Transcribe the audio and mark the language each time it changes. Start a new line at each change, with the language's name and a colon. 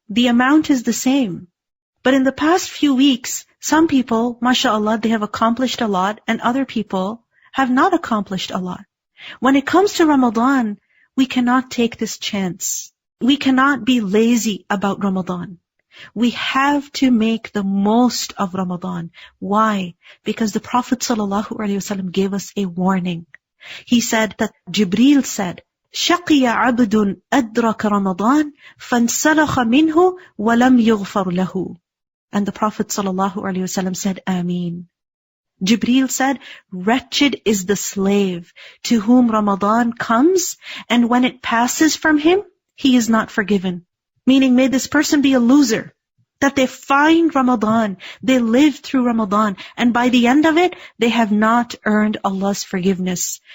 English: The amount is the same. But in the past few weeks, some people, mashallah, they have accomplished a lot, and other people have not accomplished a lot. When it comes to Ramadan, we cannot take this chance. We cannot be lazy about Ramadan. We have to make the most of Ramadan. Why? Because the Prophet ﷺ gave us a warning. He said that Jibreel said,
Arabic: شَقِيَ عَبْدٌ أَدْرَكَ رَمَضَانَ فَانْسَلَخَ مِنْهُ وَلَمْ يُغْفَرْ لَهُ.
English: And the Prophet ﷺ said, Ameen. Jibreel said, wretched is the slave to whom Ramadan comes, and when it passes from him, he is not forgiven. Meaning, may this person be a loser. That they find Ramadan, they live through Ramadan, and by the end of it, they have not earned Allah's forgiveness.